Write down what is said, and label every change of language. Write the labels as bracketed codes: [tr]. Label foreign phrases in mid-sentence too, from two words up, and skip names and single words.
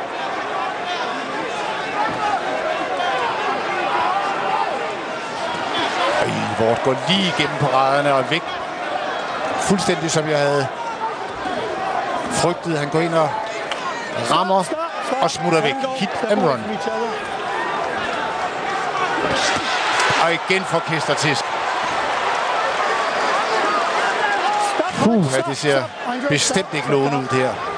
[da] Ward går lige igennem paraderne og væk. Fuldstændig som jeg havde frygtet. Han går ind og rammer og smutter væk. [en] Hit and run. [da] Og igen får Kessler tisk. Det ser bestemt ikke lovende ud her.